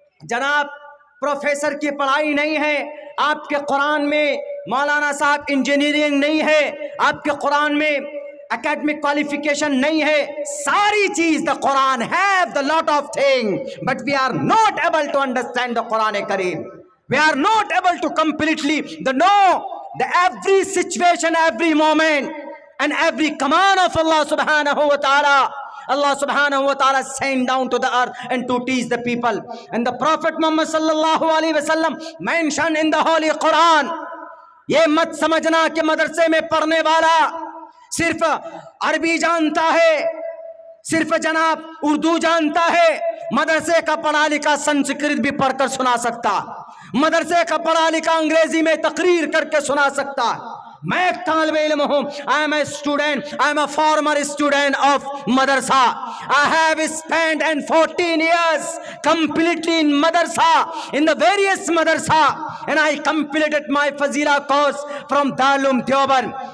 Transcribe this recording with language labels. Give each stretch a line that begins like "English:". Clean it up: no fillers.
Urdu: جناب پروفیسر کی پڑھائی نہیں ہے، آپ کے قرآن میں مولانا صاحب انجینئرنگ نہیں ہے، آپ کے قرآن میں academic qualification نہیں ہے۔ ساری چیز
English: the Quran have the lot of things, but we are not able to understand the Quran Kareem. We are not able to completely know the every situation, every moment and every command of Allah subhanahu wa ta'ala. Allah subhanahu wa ta'ala sent down to the earth and to teach the people. And the Prophet Muhammad sallallahu alaihi wasallam mentioned in the Holy Quran.
Urdu: یہ مت سمجھنا کہ مدرسے میں پڑھنے والا صرف عربی جانتا ہے، صرف جناب اردو جانتا ہے، مدرسے کا پڑھا لکھا سنسکرت بھی پڑھ کر سنا سکتا، مدرسے کا پڑھا لکھا انگریزی میں تقریر کر کے سنا سکتا۔ میں ایک طالب علم ہوں.
English: I am a student. I am a former student of madrasa. I have spent 14 years completely in madrasa, in the various madrasa, and I completed my Fazila course from Darul Deoband.